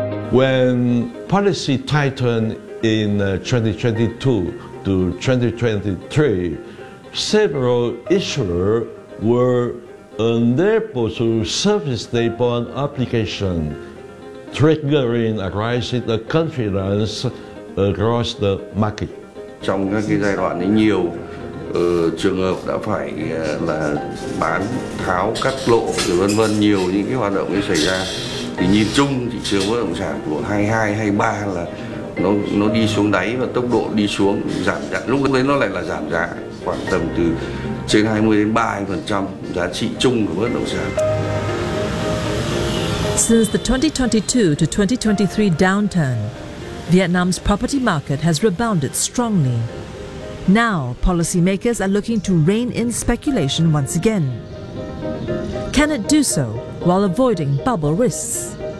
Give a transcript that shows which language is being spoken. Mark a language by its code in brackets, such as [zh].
[en] When policy tightened in 2022 to 2023, several issuers were unable to service their bond application, triggering a rise in the confidence across the market. [vi] Trong các cái giai đoạn ấy, nhiều trường hợp đã phải là bán tháo cắt lỗ rồi vân vân, nhiều những cái hoạt động ấy xảy ra. Thì nhìn chung thị trường bất động sản của 2022-2023 là nó đi xuống đáy và tốc độ đi xuống giảm giá. Lúc đấy nó lại là giảm giá khoảng tầm từ trên 20-30% giá trị chung của bất động sản. [en] Since the 2022 to 2023 downturn, Vietnam's property market has rebounded strongly. Now, policymakers are looking to rein in speculation once again. Can it do so while avoiding bubble risks?